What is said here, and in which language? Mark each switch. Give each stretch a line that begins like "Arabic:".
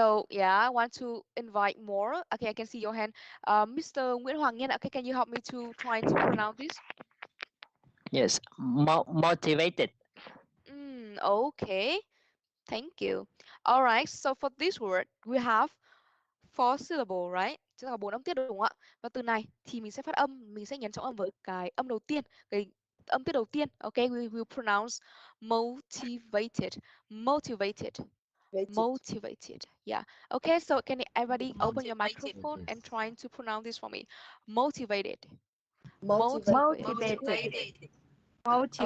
English: yeah, I want to invite more. Okay, I can see your hand. Mr. Nguyễn Hoàng Nhân, okay, can you help me to try to pronounce this? Yes. Motivated. Okay, thank you. All right, so for this word, we have four syllable, right?
Vietnamese: Tức là bốn âm tiết đúng không ạ? Và từ này thì mình sẽ phát âm, mình sẽ nhấn trọng âm vào cái âm đầu tiên, cái âm tiết đầu tiên.
English: Okay, we will pronounce motivated, motivated, motivated, motivated. Yeah. Okay, so can everybody open your microphone and trying to pronounce this for me? Motivated, motivate, motivated. Motivated.